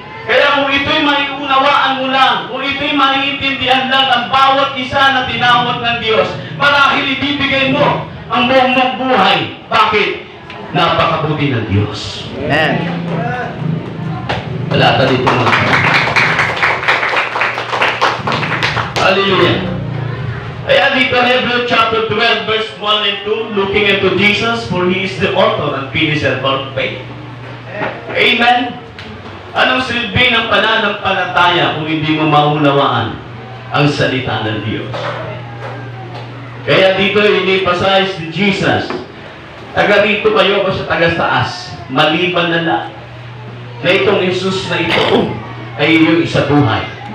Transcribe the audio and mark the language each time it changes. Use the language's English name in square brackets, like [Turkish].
[Filipino] Kaya kung ito'y maiunawaan mo lang, kung ito'y maiintindihan lang ng bawat isa na tinawag ng Diyos, marahil ibibigay mo ang buong mong buhay. Bakit? Napakabuti ng Diyos. Amen. Wala pa dito mga kapatid. Hallelujah. Kaya dito [English] Hebrews chapter 12 verse 1 and 2, looking into Jesus, for He is the author and finisher of our faith. Amen. [Filipino] Anong silbi ng pananampalataya kung hindi mo maunawaan ang salita ng Diyos? Kaya dito ini-emphasize ni Jesus, taga rito kayo o sa taga taas, maliban na lang na itong Jesus na ito ay iyong isa buhay.